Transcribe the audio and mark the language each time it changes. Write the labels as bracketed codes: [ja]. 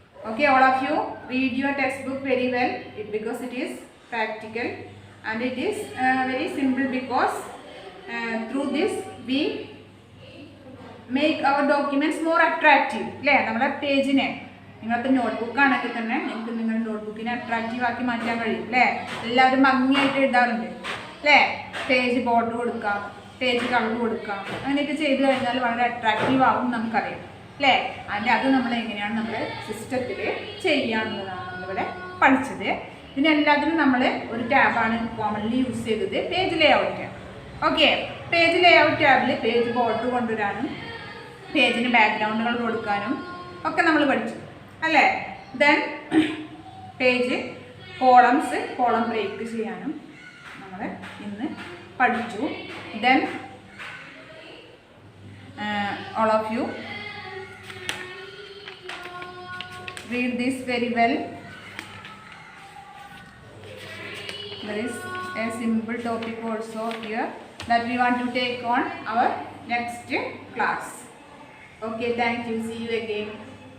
[en] Okay, all of you read your textbook very well because it is practical and it is very simple because through this we make our documents more attractive അല്ലേ. [ml] നമ്മുടെ പേജിനെ, നിങ്ങളുടെ notebook ആണെങ്കിൽ തന്നെ നിങ്ങൾക്ക് നിങ്ങളുടെ നോട്ട്ബുക്കിനെ attractive ആക്കി മാറ്റാൻ കഴിയും അല്ലേ. എല്ലാവരും ഭംഗിയായിട്ട് എഴുതാറുണ്ട് അല്ലേ. പേജ് ബോർഡർ കൊടുക്കാം, പേജ് കളർ കൊടുക്കാം, അങ്ങനെയൊക്കെ ചെയ്ത് കഴിഞ്ഞാൽ വളരെ അട്രാക്റ്റീവ് ആവും നമുക്കറിയാം അല്ലേ. അത് നമ്മൾ എങ്ങനെയാണ് നമ്മൾ സിസ്റ്റത്തിൽ ചെയ്യാന്നുള്ളതാണ് നമ്മളിവിടെ പഠിച്ചത്. ഇതിനെല്ലാത്തിനും നമ്മൾ ഒരു ടാബാണ് കോമൺലി യൂസ് ചെയ്തത്, page layout tab. Okay, page layout ടാബിൽ പേജ് ബോർഡർ കൊണ്ടുവരാനും പേജിന് ബാക്ക്ഗ്രൗണ്ടുകൾ കൊടുക്കാനും ഒക്കെ നമ്മൾ പഠിച്ചു അല്ലേ. Then page columns, column break ചെയ്യാനും നമ്മൾ ഇന്ന് പഠിച്ചു. [en] Then all of you read this very well. There is a simple topic also here that we want to take on our next class. Okay, thank you. See you again.